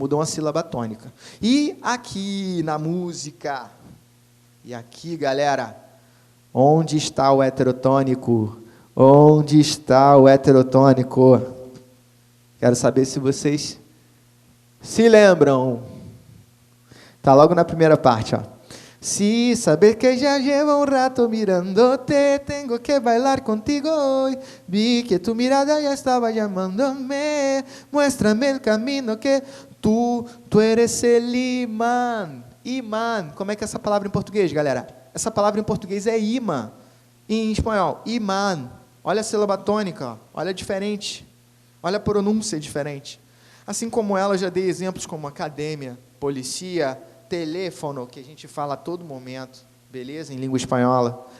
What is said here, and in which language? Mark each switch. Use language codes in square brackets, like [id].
[pt] Mudam a sílaba tônica. E aqui na música, e aqui, galera, onde está o heterotônico? Onde está o heterotônico? Quero saber se vocês se lembram. Está logo na primeira parte, ó. [es] Si saber que já llevo um rato mirándote, tengo que bailar contigo hoy. Vi que tu mirada ya estaba llamándome. Muéstrame el camino que tu eres el imán. Imán. [pt] Como é que é essa palavra em português, galera? Essa palavra em português é imã. Em espanhol, imán. Olha a sílaba tônica, ó. Olha a diferente. Olha a pronúncia diferente. Assim como ela, eu já dei exemplos como academia, policia, teléfono, que a gente fala a todo momento, beleza? Em língua espanhola.